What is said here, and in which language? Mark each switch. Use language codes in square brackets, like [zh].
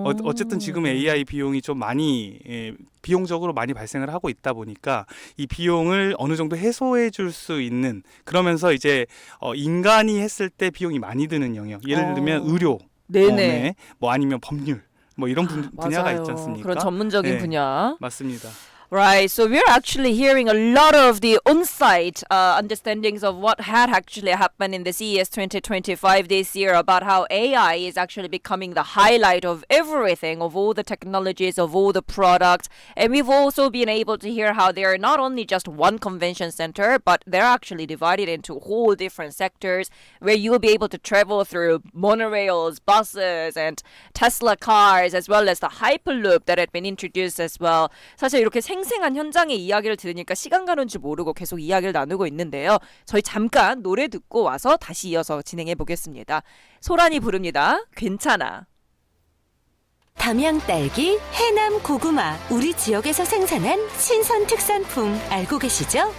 [ko] 어쨌든 지금 AI 비용이 좀 많이 비용적으로 많이 발생을 하고 있다 보니까 이 비용을 어느 정도 해소해 줄 수 있는, 그러면서 이제 인간이 했을 때 비용이 많이 드는 영역, 예를 들면 의료, 네네. 아니면 법률 이런 분야가 맞아요. 있지 않습니까? 그런 전문적인 네. 분야. 맞습니다. [en] Right, so we're actually hearing a lot of the on-site understandings of what had actually happened in the CES 2025 this year about how AI is actually becoming the highlight of everything, of all the technologies, of all the products. And we've also been able to hear how they're not only just one convention center, but they're actually divided into whole different sectors where you'll be able to travel through monorails, buses, and Tesla cars, as well as the Hyperloop that had been introduced as well. [ko] 사실 이렇게 생생한 현장의 이야기를 들으니까 시간 가는 줄 모르고 계속 이야기를 나누고 있는데요. 저희 잠깐 노래 듣고 와서 다시 이어서 진행해 보겠습니다. 소란이 부릅니다. 괜찮아. 담양 딸기, 해남 고구마, 우리 지역에서 생산한 신선 특산품 알고 계시죠?